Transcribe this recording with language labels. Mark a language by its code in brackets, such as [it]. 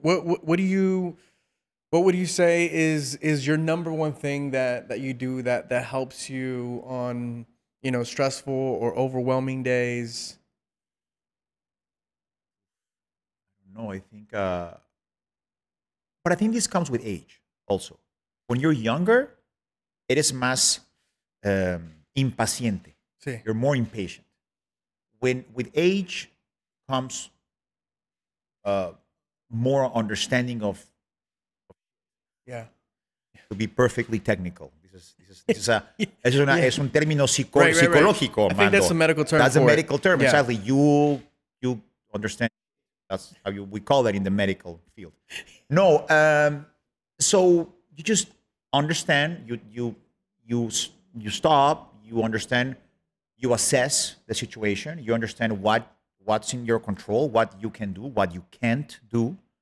[en] What would you say is your #1 thing that you do that helps you on, stressful or overwhelming days? No, I think, but I think this comes with age also. When you're younger, [es] eres más impaciente. Sí. [en] You're more impatient. With age comes more understanding of. Yeah. To be perfectly technical. [es] Es un término psicológico. [en] I think that's a medical term. That's a medical term. Yeah. Exactly. You understand. That's how we call that in the medical field. No. So you just understand. You stop. You understand. You assess the situation. You understand what's in your control, what you can do, what you can't do.